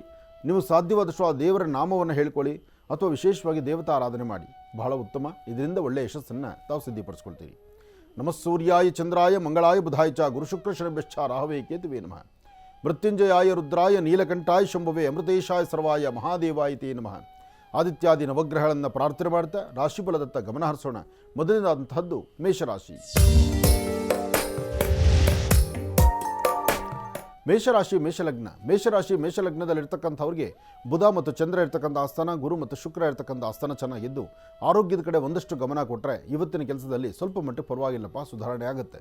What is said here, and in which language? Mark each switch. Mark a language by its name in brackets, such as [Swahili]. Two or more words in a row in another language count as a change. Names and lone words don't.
[Kannada] ನೀವು ಸಾಧ್ಯವಾದಷ್ಟು ಆ ದೇವರ ನಾಮವನ್ನು ಹೇಳ್ಕೊಳ್ಳಿ ಅಥವಾ ವಿಶೇಷವಾಗಿ ದೇವತಾ ಆರಾಧನೆ ಮಾಡಿ. ಬಹಳ ಉತ್ತಮ. ಇದರಿಂದ ಒಳ್ಳೆಯ ಯಶಸ್ಸನ್ನು ತಾವು ಸಿದ್ಧಿಪಡಿಸ್ಕೊಳ್ತೀರಿ. [Sanskrit] ನಮಃ ಸೂರ್ಯಾಯ ಚಂದ್ರಾಯ ಮಂಗಳಾಯ ಬುಧಾಯ ಚ ಗುರುಶುಕ್ರ ಶನಿಭ್ಯಶ್ಚ ರಾಹವೇ ಕೇತುವೇ ನಮಃ. ಮೃತ್ಯುಂಜಯಾಯ ರುದ್ರಾಯ ನೀಲಕಂಠಾಯ ಶಂಭವೇ ಅಮೃತೇಶಾಯ ಸರ್ವಾಯ ಮಹಾದೇವಾಯ ತೇ ನಮಃ. [Kannada] ಆದಿತ್ಯಾದಿ ನವಗ್ರಹಗಳನ್ನು ಪ್ರಾರ್ಥನೆ ಮಾಡ್ತಾ ರಾಶಿಫಲದತ್ತ ಗಮನ ಹರಿಸೋಣ. ಮೊದಲನೇದಾದಂತಹದ್ದು ಮೇಷರಾಶಿ. ಮೇಷಲಗ್ನದಲ್ಲಿರ್ತಕ್ಕಂಥವ್ರಿಗೆ ಬುಧ ಮತ್ತು ಚಂದ್ರ ಇರ್ತಕ್ಕಂಥ ಆಸ್ಥಾನ, ಗುರು ಮತ್ತು ಶುಕ್ರ ಇರ್ತಕ್ಕಂಥ ಆಸ್ಥಾನ ಚೆನ್ನಾಗಿದ್ದು ಆರೋಗ್ಯದ ಕಡೆ ಒಂದಷ್ಟು ಗಮನ ಕೊಟ್ಟರೆ ಇವತ್ತಿನ ಕೆಲಸದಲ್ಲಿ ಸ್ವಲ್ಪ ಮಟ್ಟಿಗೆ ಪರವಾಗಿಲ್ಲಪ್ಪ, ಸುಧಾರಣೆ ಆಗುತ್ತೆ.